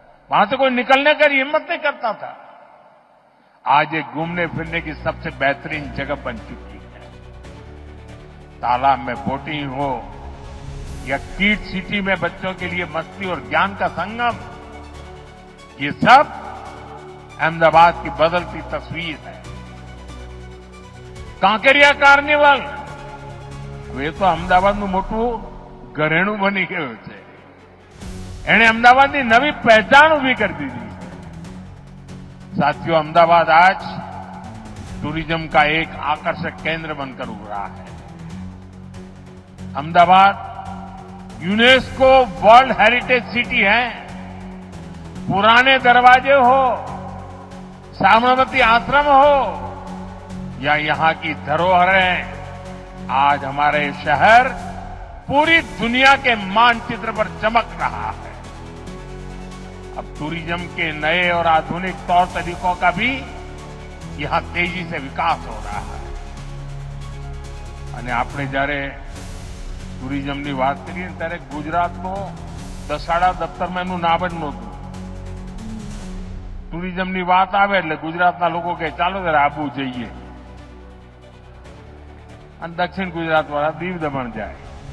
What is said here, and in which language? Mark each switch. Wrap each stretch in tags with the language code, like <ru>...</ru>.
<hi>वहां से कोई निकलने की हिम्मत नहीं करता था. आज ये घूमने फिरने की सबसे बेहतरीन जगह बन चुकी है. तालाब में बोटिंग हो या किड सिटी में बच्चों के लिए मस्ती और ज्ञान का संगम, ये सब अहमदाबाद की बदलती तस्वीर है.</hi> <gu>કાંકરિયા કાર્નિવલ હવે તો અમદાવાદનું મોટું ઘરેણું બની ગયું છે. એણે અમદાવાદની નવી પહેચાન ઉભી કરી દીધી છે.</gu> <hi>साथियों, अहमदाबाद आज टूरिज्म का एक आकर्षक केंद्र बनकर उभरा है. Ahmedabad UNESCO world heritage city है. पुराने दरवाजे हो, साबरमती आश्रम हो या यहां की धरोहरें, आज हमारे शहर पूरी दुनिया के मानचित्र पर चमक रहा है. अब टूरिज्म के नए और आधुनिक तौर तरीकों का भी यहां तेजी से विकास हो रहा है.</hi> <gu>અને આપણે જ્યારે ટુરિઝમની વાત કરીએ ને ત્યારે ગુજરાતનો દસાડા દફતરમાં એનું નામ જ નહોતું. ટુરિઝમની વાત આવે એટલે ગુજરાતના લોકો કહે ચાલો ત્યારે આબુ જઈએ, અને દક્ષિણ ગુજરાતવાળા દીવ દમણ જાય.</gu>